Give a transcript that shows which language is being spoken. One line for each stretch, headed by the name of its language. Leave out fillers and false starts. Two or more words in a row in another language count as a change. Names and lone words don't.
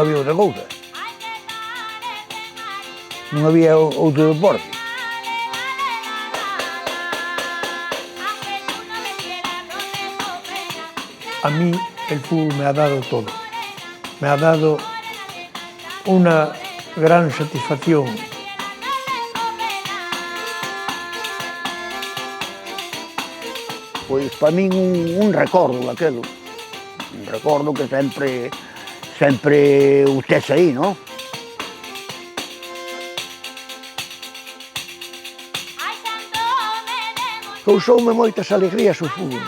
Galician: Non había outro deporte.
Spanish: A mí el fútbol me ha dado todo. Me ha dado una gran satisfacción.
Galician: Pois para min un recordo daquelo. Un recordo que sempre o tes aí, non? Causoume moitas alegrías o fútbol.